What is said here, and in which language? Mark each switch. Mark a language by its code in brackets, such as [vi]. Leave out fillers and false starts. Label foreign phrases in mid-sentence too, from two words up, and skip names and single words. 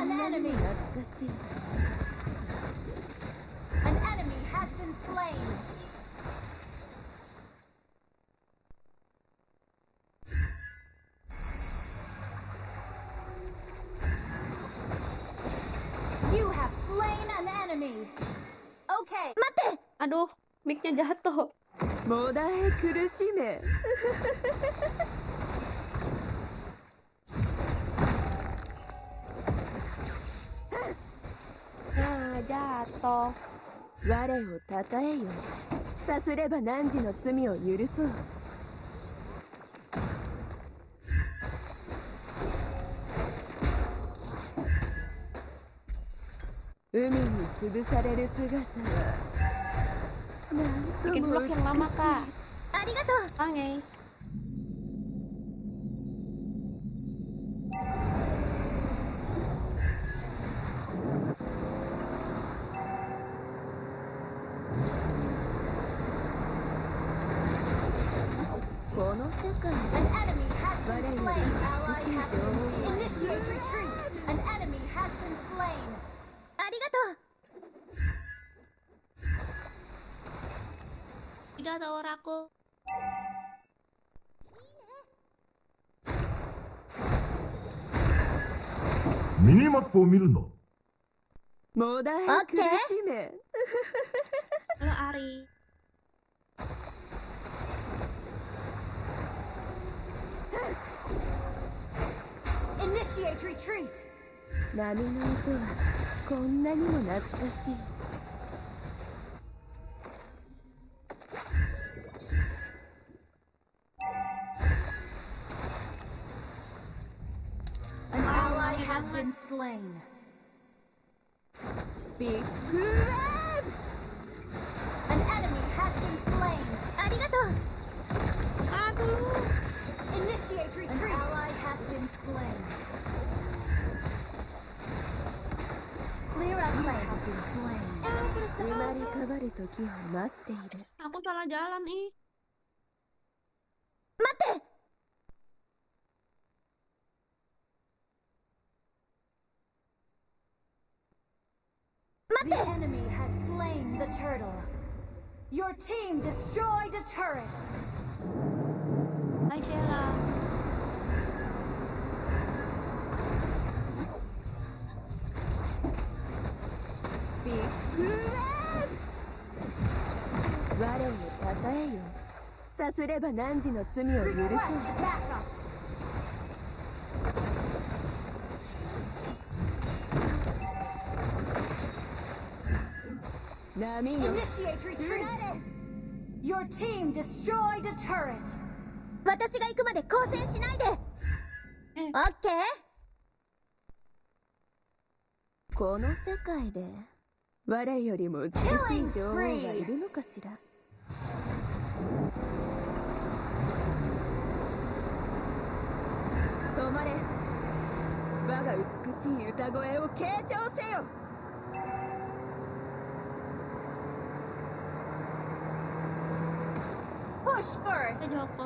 [en] enemy. [ja] 懐かしい。 [en] An enemy has been slain. You have slain an enemy. [ja] Okay. 待って [id] Aduh, mic-nya jatuh. [ja] もだえ苦しめ。 [id] Nah, jatuh. [ja] 我をたたえよ。さすれば汝の罪を許そう。海に潰される姿はなんと [id] Bikin [ja] も [id] vlog [ja] 美 [id] yang lama, [ja] しい。 [id] Kak. [ja] ありがとう [id] Oke. [en] An enemy has been slain. Ally has been initiate retreat. An enemy has been slain. [ja] ありがとう [id] Tidak tahu aku. [ja] ミニマップを見るんだ。もだえ苦しめ。 [id] Halo Ari. [en] Initiate retreat. [ja] 波の音はこんなにも懐かしい。 [en] An ally has been slain. [ja] ビッグウェーブ [en] An enemy has been slain. ありがとう Initiate retreat. An ally has been slain. Clear out lane. Have been slain. [ja] 生まれ変わる時を待っている。 [id] Aku salah jalan ih. [en] 待って The enemy has slain the turtle. Your team destroyed a turret. [id] Hai Sheila. [en] Big Wave! [ja] 我をたたえよ。さすれば汝の罪を許そう。 [en] Request backup. [ja] 波よ。 [en] Initiate retreat. Your team destroyed a turret. [ja] 私が行くまで交戦しないで。オッケー。この世界で我よりも美しい女王がいるのかしら。止まれ。我が美しい歌声を傾聴せよ。 [en] Push first. [id] Saya Joko.